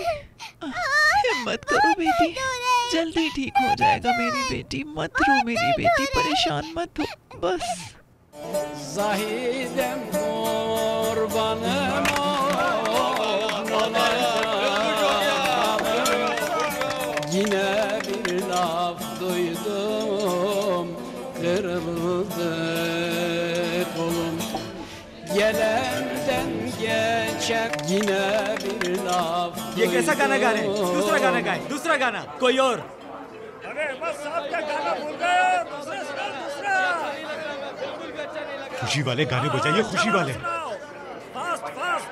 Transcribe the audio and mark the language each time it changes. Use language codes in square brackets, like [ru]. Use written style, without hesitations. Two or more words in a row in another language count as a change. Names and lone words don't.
[hi] हिम्मत करो बेटी, जल्दी ठीक हो जाएगा मेरी बेटी। मत रो मेरी बेटी, परेशान मत हो बस। [tr] Zahidem kurbanım yine laf duydum, kırıldı kolum. Gelenden geçen yine bir laf [hi] ये कैसा गाना गा रहे हैं? दूसरा गाना गाएं, दूसरा गाना, कोई और। अरे बस साहब क्या गाना भूल गए? खुशी वाले गाने बजाइए, खुशी वाले। [en] fast fast.